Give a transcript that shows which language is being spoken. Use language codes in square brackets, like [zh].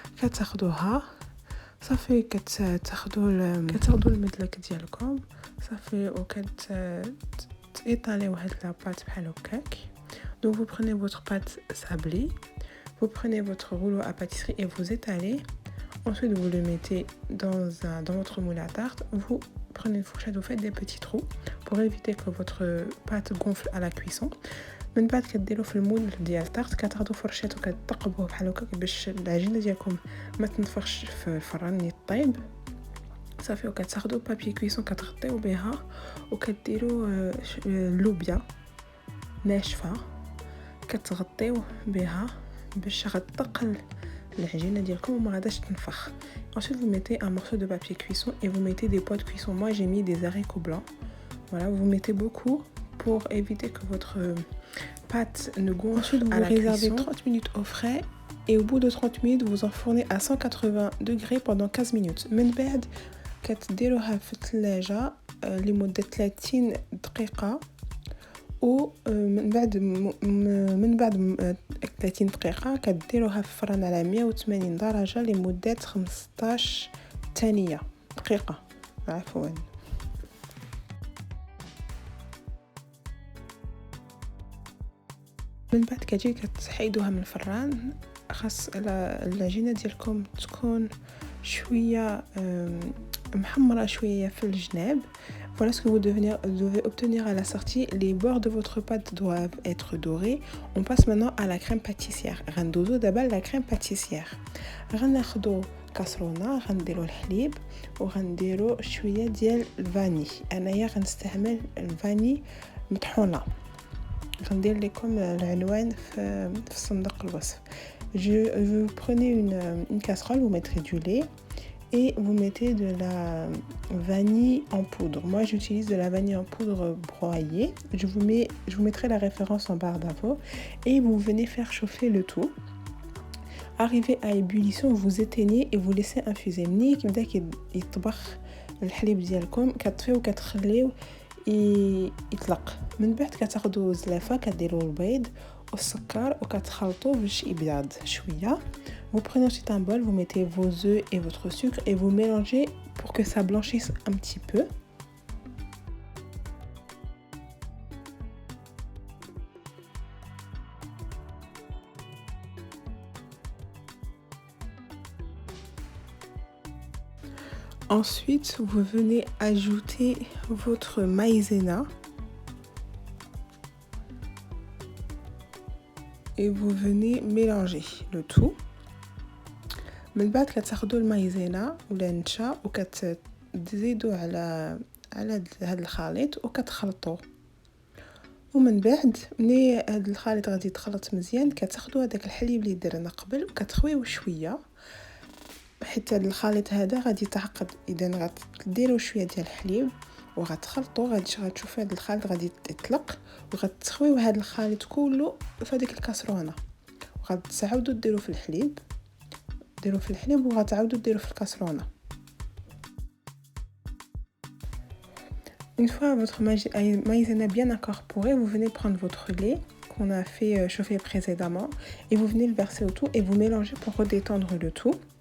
[ar] كتاخدوها صافي كتاخدوا المدلك ديالكم صافي [fr] étalez la pâte [ar] بحال هكاك. [fr] Donc vous prenez votre pâte sablée, vous prenez votre rouleau à pâtisserie et vous étalez. Ensuite vous le mettez dans votre moule à tarte. Vous prenez une fourchette, vous faites des petits trous pour éviter que votre pâte gonfle à la cuisson. [ar] من بعد كديروا في المول ديال الطارت كتاخذوا فرشات وكتقبوه بحال هكاك باش العجينه ديالكم ما تنفخش في الفران ني طيب صافي. وكتاخذوا بابي كويسون كتغطيو بها وكديروا اللوبيا ناشفه كتغطيو بها باش غتقل العجينه ديالكم وما غاداش تنفخ. [fr] Ensuite vous mettez un morceau de papier cuisson et vous mettez des pois de cuisson. Moi j'ai mis des haricots blancs. Voilà, vous mettez beaucoup pour éviter que votre pâte ne gonfle. Ensuite, vous réservez 30 minutes au frais et au bout de 30 minutes, vous enfournez à 180 degrés pendant 15 minutes. [ar] من بعد كتديروها في الثلاجة لمدة 30 دقيقة ومن بعد 30 دقيقة كتديروها في الفران على 180 درجة لمدة 15 ثانية دقيقة عفوا. من بعد كتجي كتحيدوها من الفران. خاص العجينه ديالكم تكون شويه محمره شويه في الجناب. [fr] Voilà ce que vous devez obtenir à la sortie. Les bords de votre pâte doivent être dorés. On passe maintenant à la crème pâtissière. [ar] غندوزو دابا [fr] la crème pâtissière. [ar] غناخدو كاسرونه غنديرو الحليب وغنديرو شويه ديال الفاني. انايا غنستعمل الفاني مطحونه. غندير لكم العنوان في صندوق الوصف. [fr] Vous prenez une casserole, vous mettrez du lait et vous mettez de la vanille en poudre. Moi j'utilise de la vanille en poudre broyée. Je vous mettrai la référence en barre d'infos et vous venez faire chauffer le tout. Arrivé à ébullition, vous éteignez et vous laissez infuser. [ar] ملي كيبدا يطبخ الحليب ديالكم كتطفيو وكتخليو يطلق. من بعد كتاخدوا زلافه كديروا البيض والسكر وكتخلطوا باش يبيض شويه. [fr] Vous prenez ensuite un bol, vous mettez vos œufs et votre sucre et vous mélangez pour que ça blanchisse un petit peu. Ensuite, vous venez ajouter votre maïzena et vous venez mélanger le tout. [ar] من بعد كتاخدوا المايزينا ولا النشا وكتزيدوا على هذا الخليط وكتخلطوه. ومن بعد ملي هذا الخليط غادي يتخلط مزيان كتاخدوا هذاك الحليب اللي درنا قبل وكتخويوه شويه حتى الخليط هذا غادي يتعقد. اذا غتديروا شويه ديال الحليب وغتخلطوا غتشوفوا هذا الخليط غادي يطلق وغتخويو هذا الخليط كله في هذيك الكاسرونه وغتعاودوا ديروا في الحليب وغتعاودوا ديروا في الكاسرونه. [fr] Une fois votre maïzena bien incorporé, vous venez prendre votre lait qu'on a fait chauffer précédemment et vous venez le verser au tout et vous mélangez pour redétendre le tout.